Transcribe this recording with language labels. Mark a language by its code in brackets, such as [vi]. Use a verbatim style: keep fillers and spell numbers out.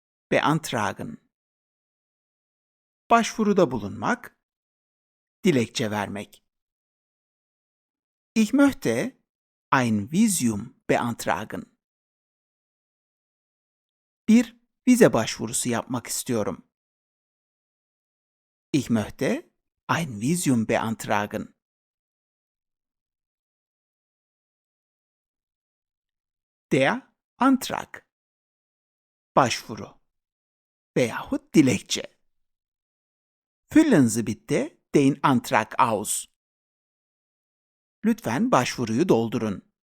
[tr] Beantragen, başvuruda bulunmak, dilekçe vermek. [de] Ich möchte ein Visum beantragen. [tr] Bir vize başvurusu yapmak istiyorum. [de] Ich möchte ein Visum beantragen. [tr] Der Antrag, başvuru veyahut dilekçe. [de] Füllen Sie bitte den Antrag aus. [tr] Lütfen başvuruyu doldurun.